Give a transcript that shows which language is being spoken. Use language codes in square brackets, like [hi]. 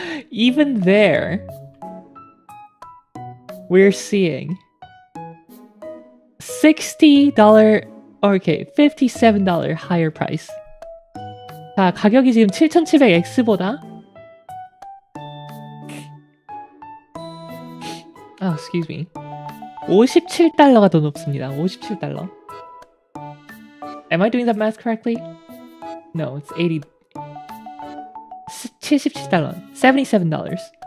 [en] Even there, we're seeing $60, okay, $57 higher price. [ko] 자, 가격이 지금 7700X보다 [en] excuse me. [ko] $57가 더 높습니다. $57. [en] Am I doing that math correctly? No, it's 80. $77. $77.